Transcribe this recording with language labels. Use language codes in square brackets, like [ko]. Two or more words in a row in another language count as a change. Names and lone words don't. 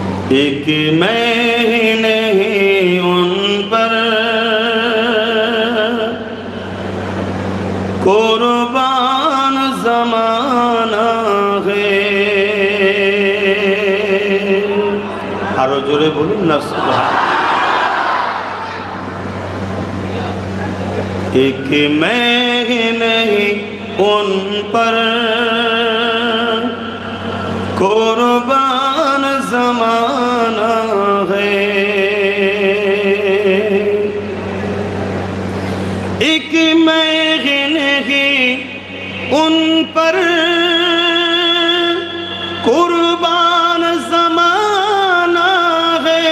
[ur] ایک میں نہیں ان پر قربان زمانہ ہے. [bn] আরো জোরে বলুন না সুবহান. [ur] ایک میں نہیں ان پر قربان زمانہ ہے. ایک میں نہیں ان پر قربان زمانہ ہے.